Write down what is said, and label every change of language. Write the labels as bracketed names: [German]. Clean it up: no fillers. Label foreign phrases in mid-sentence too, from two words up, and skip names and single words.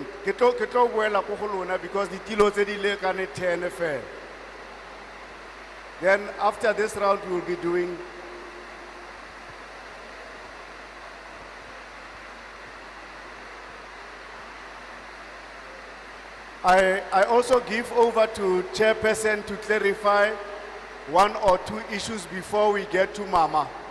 [Tswana] Ke tlo boela ko go lona [English] because the [Tswana] tilo tse di lekane 10 fela. [English] Then after this round we will be doing I also give over to chairperson to clarify 1 or 2 issues before we get to Mama.